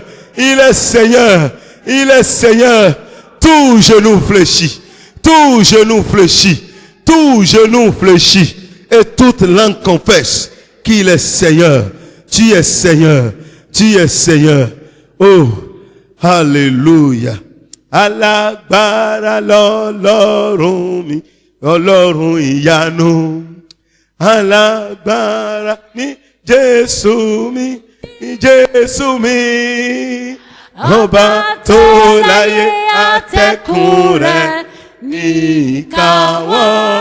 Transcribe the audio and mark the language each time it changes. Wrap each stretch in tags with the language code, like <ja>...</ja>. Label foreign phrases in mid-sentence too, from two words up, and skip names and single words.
<fr>Il est Seigneur. Il est Seigneur. Tout genou fléchit. Tout genou fléchit. Tout genou fléchit. Et toute langue confesse qu'il est Seigneur. Tu es Seigneur. Tu es Seigneur. Oh, alléluia.</fr> <yo>Alágbára lọ́lọ́run mi, Ọlọ́run ìyanu. Alágbára ni Jésù mi, Jésù mi. Ọba tó láyé atẹ́kùn rẹ̀ ní ìkáwọ́.</yo>